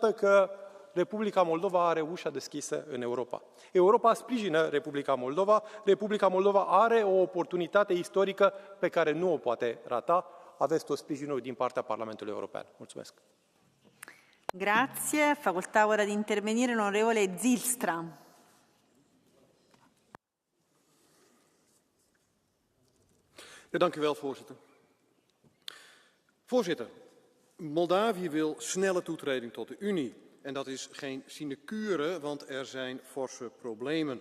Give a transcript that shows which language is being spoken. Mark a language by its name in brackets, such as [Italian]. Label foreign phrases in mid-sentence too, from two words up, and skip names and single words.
[Romanian] Iată că Republica Moldova are ușa deschisă în Europa. Europa sprijină Republica Moldova are o oportunitate istorică pe care nu o poate rata. Aveți tot sprijinul din partea Parlamentului European. Mulțumesc! [Italian] Grazie. Facoltà ora di intervenire l'onorevole Zilstra. [Dutch] Ja, dank u wel, voorzitter. Voorzitter, Moldavië wil snelle toetreding tot de Unie. En dat is geen sinecure, want er zijn forse problemen.